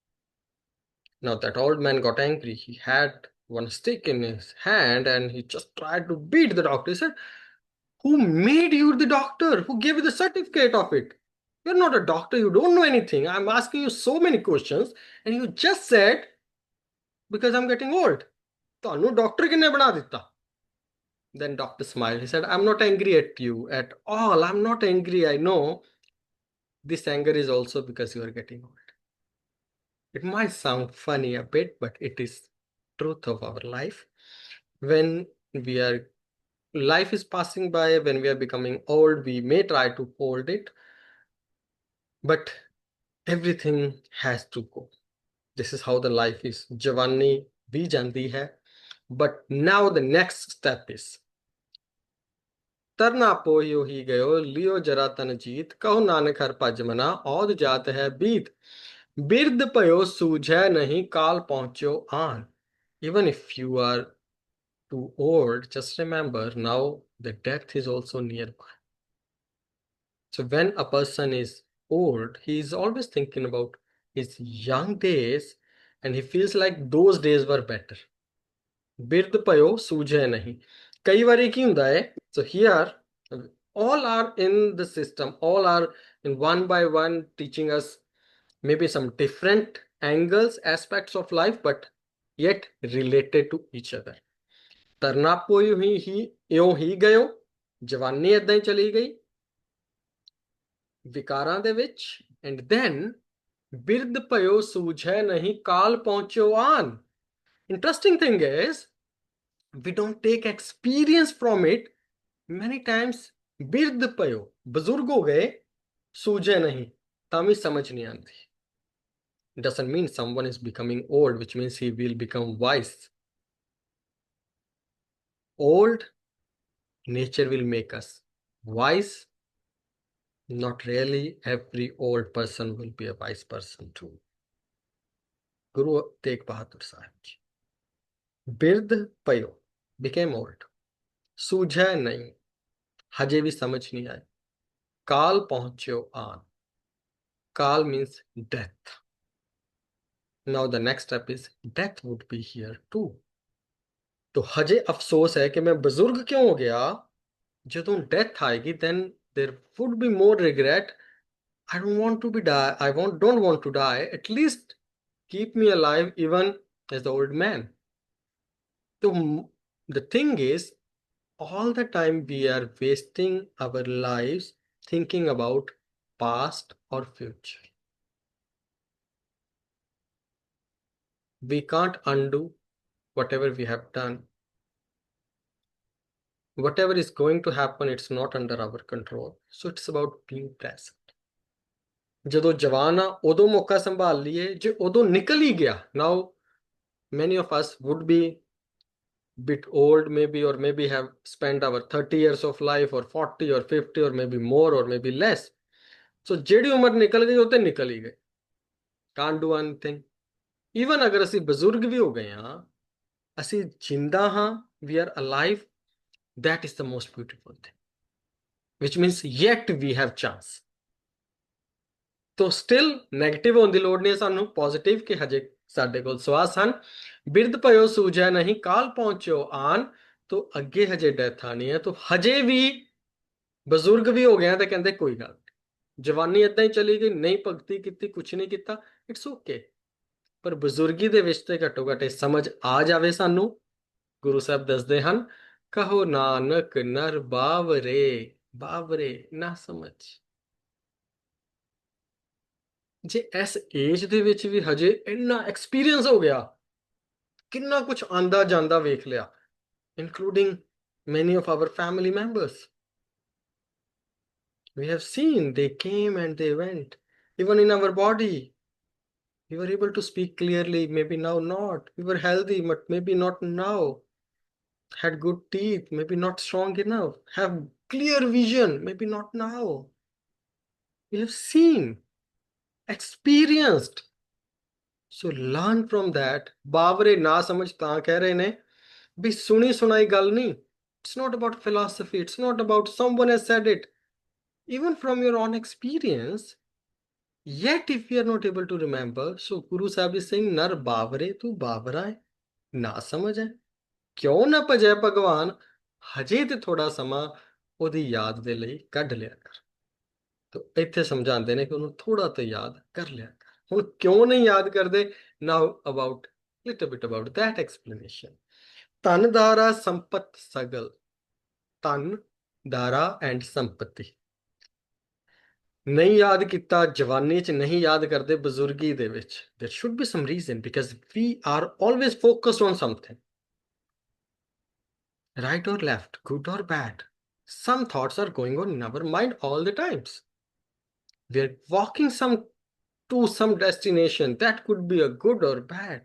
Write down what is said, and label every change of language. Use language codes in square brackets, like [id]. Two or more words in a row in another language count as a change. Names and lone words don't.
[en] Now that old man got angry. He had one stick in his hand and he just tried to beat the doctor. He said, who made you the doctor? Who gave you the certificate of it? You're not a doctor. You don't know anything. I'm asking you so many questions and you just said, because I'm getting old. [pa] ਤੁਹਾਨੂੰ ਡਾਕਟਰ ਕਿੰਨੇ ਬਣਾ ਦਿੱਤਾ? [en] Then doctor smiled. He said, I'm not angry at you at all. I'm not angry. I know this anger is also because you are getting old. It might sound funny a bit, but it is truth of our life. When we are life is passing by, when we are becoming old, we may try to hold it, but everything has to go. This is how the life is. [pa] ਜਵਾਨੀ ਭੀ ਜਾਂਦੀ ਹੈ, [en] but now the next step is [pa] ਤਰਨਾ ਪੋਯੋ ਹੀ ਗਯੋ ਲਿਓ ਜਰਾ ਤਨ ਜੀਤ, ਕਹੋ ਨਾਨਕ ਹਰ ਭਜ ਮਨਾ ਔਦ ਜਾਤ ਹੈ ਬੀਤ, ਬਿਰਦ ਪਯੋ ਸੂਝੈ ਨਹੀਂ ਕਾਲ ਪਹੁੰਚੋ ਆਨ। [en] Even if you are too old, just remember now the death is also nearby. So when a person is old, he is always thinking about his young days and he feels like those days were better. [pa] ਬਿਰਧ ਪਇਓ ਸੂਝੈ ਨਹੀਂ। ਕਈ ਵਾਰੀ ਕੀ ਹੁੰਦਾ ਹੈ, [en] so here all are in the system, all are in one by one teaching us maybe some different angles, aspects of life, but yet related to each other। [pa] ਤਰਨਾ ਪੋਇਓ ਹੀ ਇਉਂ ਹੀ ਗਇਓ, ਜਵਾਨੀ ਏਦਾਂ ਹੀ ਚਲੀ ਗਈ ਵਿਕਾਰਾਂ ਦੇ ਵਿੱਚ, [en] and then [pa] ਬਿਰਧ ਪਇਓ ਸੂਝੈ ਨਹੀਂ ਕਾਲ ਪਹੁੰਚਿਓ ਆਨ। [en] Interesting thing is we don't take experience from it many times। ਬਿਰਧ ਪਇਓ ਬਜ਼ੁਰਗ ਹੋ ਗਏ, ਸੂਝੇ ਨਹੀਂ ਤਾਂ ਵੀ ਸਮਝ ਨਹੀਂ ਆਉਂਦੀ। It doesn't mean someone is becoming old, which means he will become wise। Old nature will make us wise। Not really every old person will be a wise person too। Guru Tegh Bahadur Sahib ji, [pa] ਬਿਰਧ ਪਇਓ [en] became old, [pa] ਸੂਝੈ ਨਹੀਂ, ਹਜੇ ਵੀ ਸਮਝ ਨਹੀਂ ਆਈ। ਕਾਲ ਪਹੁੰਚੋ ਆਨ. [en] Kal means death. Now the next step is death would be here too. [hi] तो हजे अफसोस है कि मैं बुजुर्ग क्यों हो गया. [en] ਜਦੋਂ [hi] डेथ आएगी [en] then there would be more regret. I don't want to be die. Don't want to die. At least keep me alive even as the old man. So the thing is, all the time we are wasting our lives thinking about past or future. We can't undo whatever we have done. Whatever is going to happen, it's not under our control. So it's about being present. [pa] ਜਦੋਂ ਜਵਾਨ ਆ ਉਦੋਂ ਮੌਕਾ ਸੰਭਾਲ ਲਈਏ. ਜੇ ਉਦੋਂ ਨਿਕਲ ਹੀ ਗਿਆ, [en] now many of us would be bit old maybe, or maybe have spent our 30 years of life, or 40 or 50 or maybe more or maybe less. So [pa] ਜਿਹੜੀ ਉਮਰ ਨਿਕਲ ਗਈ ਉਹ ਤੇ ਨਿਕਲ ਹੀ ਗਈ. [en] Can't do anything. [pa] Even ਅਗਰ ਅਸੀਂ ਬਜ਼ੁਰਗ ਵੀ ਹੋ ਗਏ ਹਾਂ, ਅਸੀਂ ਜਿੰਦਾ ਹਾਂ, [en] we are alive. That is the most beautiful thing. Which means yet we have chance. [pa] तो [en] still negative [pa] ਹੋਣੇ ਕੀ ਲੋੜ ਨਹੀਂ ਹੈ ਸਾਨੂੰ. ਪਾਜ਼ਿਟਿਵ ਕਿ ਹਜੇ ਸਾਡੇ ਕੋਲ ਸਵਾਸ ਹਨ. ਬਿਰਦ ਭਯੋ ਸੂਝੈ ਨਹੀਂ ਕਾਲ ਪਹੁੰਚੋ ਆਨ. ਤੋ ਅੱਗੇ ਹਜੇ ਡੈਥ ਆਨੀ ਹੈ. ਤੋ ਹਜੇ ਭੀ ਬਜੁਰਗ ਭੀ ਹੋ ਗਏ ਤੋ ਕਹਿਤੇ ਕੋਈ ਗੱਲ ਨਹੀਂ, ਜਵਾਨੀ ਇਦਾਂ ਹੀ ਚਲੀ ਗਈ, ਨਹੀਂ ਭਗਤੀ ਕੀ, ਕੁਛ ਨਹੀਂ ਕੀਆ, [en] It's okay. [pa] ਪਰ ਬਜੁਰਗੀ ਦੇ ਵਿਚ ਤੇ ਘੱਟੋ ਘੱਟ ਸਮਝ ਆ ਜਾਵੇ ਸਾਨੂੰ. ਗੁਰੂ ਸਾਹਬ ਦੱਸਦੇ ਹਨ, ਕਹੋ ਨਾਨਕ ਨਰ ਬਾਵਰੇ, ਬਾਵਰੇ ਨਾ ਸਮਝ. ਜੇ ਇਸ ਏਜ ਦੇ ਵਿੱਚ ਵੀ ਹਜੇ ਇੰਨਾ ਐਕਸਪੀਰੀਅੰਸ ਹੋ ਗਿਆ, ਕਿੰਨਾ ਕੁਝ ਆਂਦਾ ਜਾਂਦਾ ਵੇਖ ਲਿਆ, [en] including many of our family members. We have seen they came and they went. Even in our body, we were able to speak clearly, maybe now not. We were healthy, but maybe not now. Had good teeth, maybe not strong enough. Have clear vision, maybe not now. We have seen, experienced. So learn from that. [pa] ਬਾਵਰੇ ਨਾ ਸਮਝ ਤਾਂ ਕਹਿ ਰਹੇ ਨੇ ਵੀ ਸੁਣੀ ਸੁਣਾਈ ਗੱਲ ਨਹੀਂ. [en] It's not about philosophy. It's not about someone has said it. Even from your own experience. Yet if we are not able to remember, so Guru Sahib is saying, [pa] ਨਰ ਬਾਵਰੇ ਤੂ ਬਾਵਰਾ ਹੈ, ਨਾ ਸਮਝ ਹੈ. ਕਿਉਂ ਨਾ ਭਜੈ ਭਗਵਾਨ. ਹਜੇ ਤੇ ਥੋੜਾ ਸਮਾਂ ਉਹਦੀ ਯਾਦ ਦੇ ਲਈ ਕੱਢ ਲਿਆ ਕਰ. ਤੋ ਇੱਥੇ ਸਮਝਾਉਂਦੇ ਨੇ ਕਿ ਉਹਨੂੰ ਥੋੜਾ ਤੇ ਯਾਦ ਕਰ ਲਿਆ ਕਰ. ਹੁਣ ਕਿਉਂ ਨਹੀਂ ਯਾਦ ਕਰਦੇ? [en] now about little bit about that explanation. [pa] ਧਨ ਦਾਰਾ ਸੰਪਤ ਸਗਲ. ਧਨ ਦਾਰਾ ਐਂਡ ਸੰਪਤੀ. ਨਹੀਂ ਯਾਦ ਕੀਤਾ ਜਵਾਨੀ ਚ, ਨਹੀਂ ਯਾਦ ਕਰਦੇ ਬਜ਼ੁਰਗੀ ਦੇ ਵਿੱਚ. [en] there should be some reason, because we are always focused on something, right or left, good or bad. Some thoughts are going on in our mind all the times. We are walking to some destination that could be a good or bad.